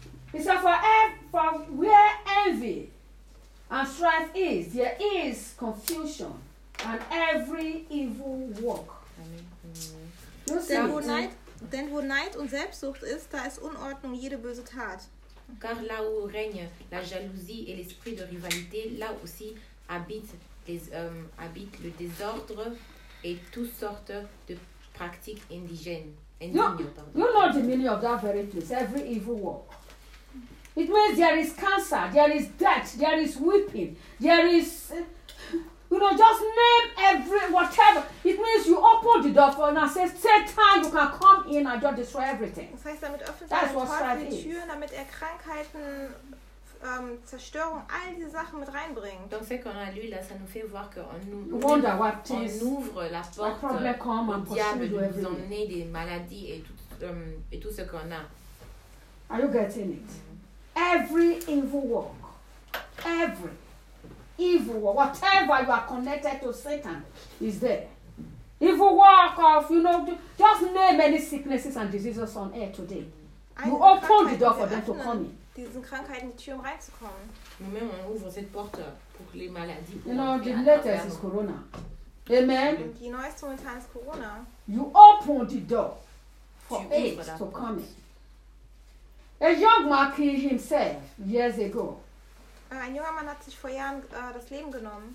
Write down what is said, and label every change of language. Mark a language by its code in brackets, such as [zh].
[en] It says, for where envy and strife is, there is confusion and every evil work. [de] Denn wo Neid und Selbstsucht ist, da ist Unordnung jede böse Tat. [fr] Car là où règne la jalousie et l'esprit de rivalité, là aussi habite le désordre et toutes sortes de pratiques indigènes. [en] You know the meaning of that very place, every evil work. It means there is cancer, there is death, there is weeping, there is, you know, just name every, whatever. It means you open the door for and I say, Satan, you can come in and just destroy everything. [de] Das heißt, damit öffnet er die Türen, damit er Krankheiten, Zerstörung, all diese Sachen mit reinbringt. [fr] Donc ce qu'on a lu, là, ça nous fait voir qu'on ouvre la porte au diable de nous emmener des maladies et tout ce qu'on a. [en] Are you getting it? Every evil work. Every. Evil, whatever you are connected to Satan is there. Evil work of, you know, just name any sicknesses and diseases on earth today. You open the door for them to come in. [de] Diesen Krankheiten die Tür um reinzukommen. [fr] Nous-mêmes, on ouvre cette porte pour les maladies. [en] You know, the latest is Corona. Amen. [de] Die neueste momentan ist Corona. [en] You open the door for it to come in. A young man killed himself years ago. [de] Ein junger Mann hat sich vor Jahren das Leben genommen.